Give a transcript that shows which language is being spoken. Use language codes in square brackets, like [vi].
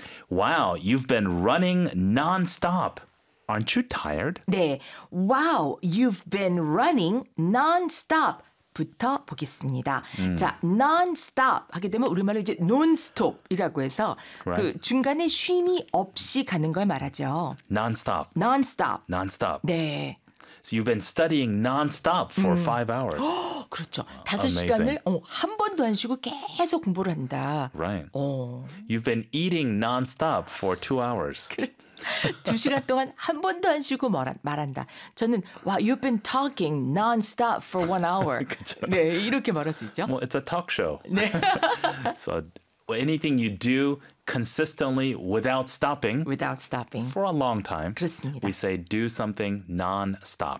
[en] Wow, you've been running non-stop. Aren't you tired? 네. Wow, you've been running non-stop [ko] 부터 보겠습니다. 자, non-stop 하게 되면 우리말로 이제 non-stop이라고 해서 [en] right. [ko] 그 중간에 쉼이 없이 가는 걸 말하죠. [en] Non-stop. Non-stop. Non-stop. [ko] 네. [en] So you've been studying non-stop for 5 hours. [ko] 허, 그렇죠. 5시간을 한 번도 안 쉬고 계속 공부를 한다. [en] Right. [ko] 어. [en] You've been eating non-stop for 2 hours. [ko] 2시간 동안 한 번도 안 쉬고 말한다. 저는 와, [en] you've been talking non-stop for 1 hour. [ko] 네, 이렇게 말할 수 있죠. [en] Well, it's a talk show. [ko] 네. [en] So anything you do consistently without stopping for a long time. [ko] 그렇습니다. [en] We say do something non-stop.